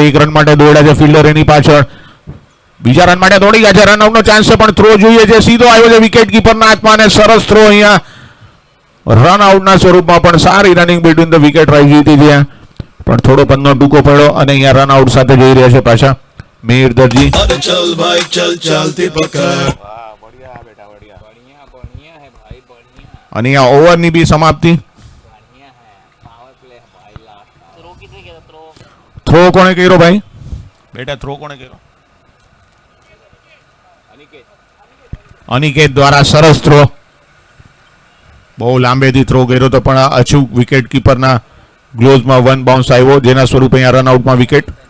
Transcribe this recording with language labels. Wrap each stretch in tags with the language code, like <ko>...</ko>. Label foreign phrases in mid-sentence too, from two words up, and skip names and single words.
<gu>1 રન માટે દોડ્યા છે ફિલ્ડર એની પાછળ. બીજા રન માટે દોડી ગયા છે. રનઆઉટનો ચાન્સ છે પણ થ્રો જોઈએ છે. સીધો આવ્યો છે વિકેટ કીપરના હાથમાં અને સરસ થ્રો અહીંયા રનઆઉટના સ્વરૂપમાં. પણ સારી</gu> <en>running between the wicket</en> <gu>રહી ગઈ હતી ત્યાં, પણ થોડો પંદનો ટૂંકો પડ્યો અને અહીંયા રનઆઉટ સાથે જઈ રહ્યા છે પાછા મિહિર દરજી.</gu> <hi>अरे चल भाई चल चलती पकड़ वाह, बढ़िया बेटा बढ़िया. बढ़िया बढ़िया है भाई, बढ़िया</hi> <gu>અને અહીંયા ઓવરની બી સમાપ્તિ.</gu> <hi>बढ़िया है.</hi> <en>power play</en> <hi>है भाई लास्ट. थ्रो कितने किया था थ्रो?</hi> <gu>થ્રો કોણે કર્યો ભાઈ? બેટા થ્રો કોણે કર્યો? અનિકેત દ્વારા સરસ થ્રો. બહુ લાંબેથી થ્રો કર્યો તો પણ અચૂક વિકેટ કીપરના ગ્લોવ્સમાં 1 બાઉન્સ આવ્યો, જેના સ્વરૂપે અહીંયા રનઆઉટમાં વિકેટ.</gu>